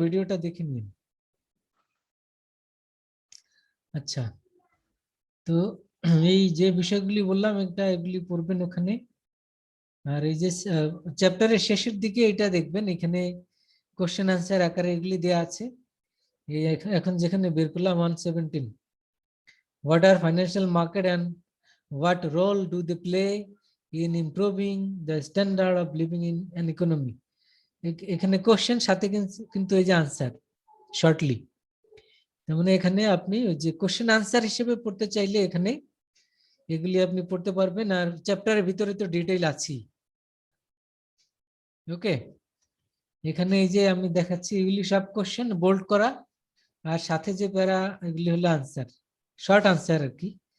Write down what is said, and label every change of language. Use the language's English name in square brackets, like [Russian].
[Bangla] ভিডিওটা দেখে নিন। আচ্ছা, তো এই যে বিষয়গুলি বললাম এগুলি পড়বেন ওখানে। আর এই যে চ্যাপ্টারের শেষের দিকে এটা দেখবেন, এখানে কোশ্চেন আনসার আকারে এগুলি দেয়া আছে। এই এখন যেখানে বের করলাম [English] 117, what are financial market and what role do they play in improving the standard of living in an economy? [Bangla] এখানে কোশ্চেন সাথে কিন্তু এই যে আনসার শর্টলি। তার মানে এখানে আপনি ওই যে কোশ্চেন আনসার হিসেবে পড়তে চাইলে এখানে এগুলি আপনি পড়তে পারবেন। আর চ্যাপ্টারের ভিতরে তো ডিটেইল আছে। ওকে, এখানে এই যে আমি দেখাচ্ছি এগুলি সব কোশ্চেন বোল্ড করা, আর সাথে যে প্যারা এগুলি হলো আনসার, শর্ট আনসার আর কি।